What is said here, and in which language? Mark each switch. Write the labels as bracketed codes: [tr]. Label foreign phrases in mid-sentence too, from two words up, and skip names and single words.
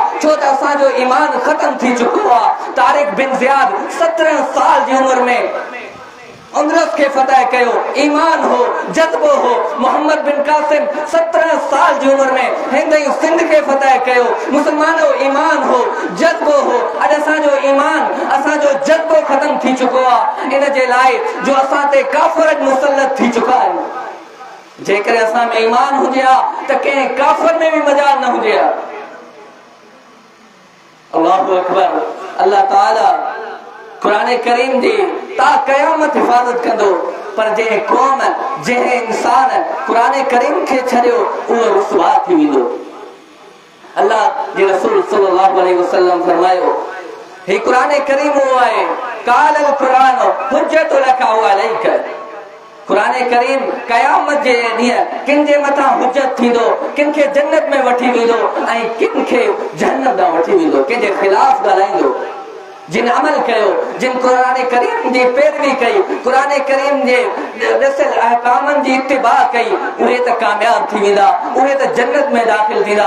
[sd] छो त असां जो ईमान खत्म थी चुको आ। तारिक बिन ज़ियाद 17 साल जी उम्र में अंदरस के फतह कयो, ईमान हो, जज्बो हो। मोहम्मद बिन कासिम 17 साल जी उम्र में हिंदई सिंध के फतह कयो। मुसलमानों ईमान हो, जज्बो हो। अज असा जो ईमान, असा जो जज्बो खत्म थी चुको आ। इन जे लाए जो असा ते काफर मुसल्लत थी चुका है। जेकर असा में ईमान हुजे आ त के काफर में भी मजाल न हुजे आ। [ar] الله أكبر. [sd] अल्लाह ताला कुरान करीम जी ता कयामत हिफाजत कंदो, पर जे कौम जे इंसान कुरान करीम के छड़ियो उहो रुसवा थी वेंदो। अल्लाह जे रसूल [ar] صلى الله عليه وسلم [sd] फरमायो हे कुरान करीम वो आहे काल [ar] القرآن حجة لك و عليك. [sd] कुरान करीम कयामत जे ॾींहुं किन जे मथां हुज्जत थींदो, किन खे जन्नत में वठी वेंदो ऐं किन खे जहन्नम ॾांहुं वठी वेंदो। किन जे खिलाफ ॻाल्हाईंदो। जिन अमल कयो, जिन कुरान करीम जी पैरवी कई, कुरान करीम जे रसल अहकामन जी इत्तिबा कई, उहे त कामयाब थी वेंदा, उहे त जन्नत में दाखिल थींदा।